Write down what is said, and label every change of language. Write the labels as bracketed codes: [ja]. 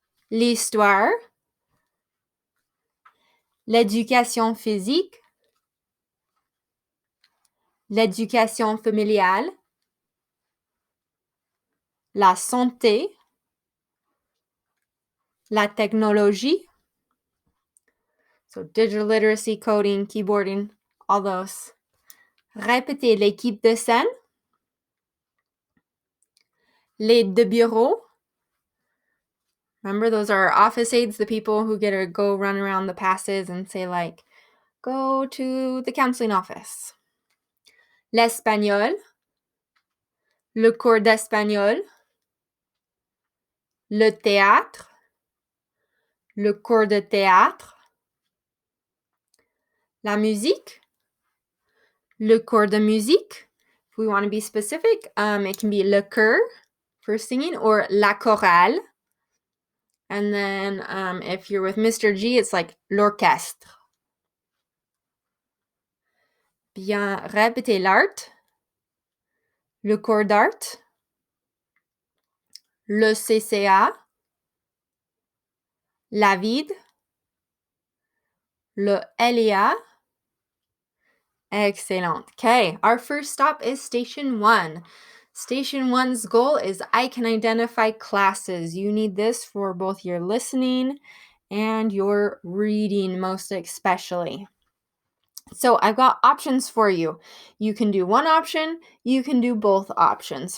[fr] l'histoire, l'éducation physique, l'éducation familiale, la santé, la technologie, [en] so digital literacy, coding, keyboarding, all those. [fr] Répétez l'équipe de scène, l'aide de bureau. [en] Remember, those are office aides, the people who get to go run around the passes and say, like, go to the counseling office. [fr] L'espagnol, le cours d'espagnol, le théâtre, le cours de théâtre, la musique, le cours de musique. [en] If we want to be specific, it can be le chœur for singing or la chorale. And then if you're with Mr. G, it's like l'orchestre. [fr] Bien, répétez l'art, le cours d'art, le CCA, la vide, le LEA. [en] Excellent. Okay, our first stop is Station 1. Station 1's goal is I can identify classes. You need this for both your listening and your reading, most especially. So I've got options for you. You can do one option, you can do both options.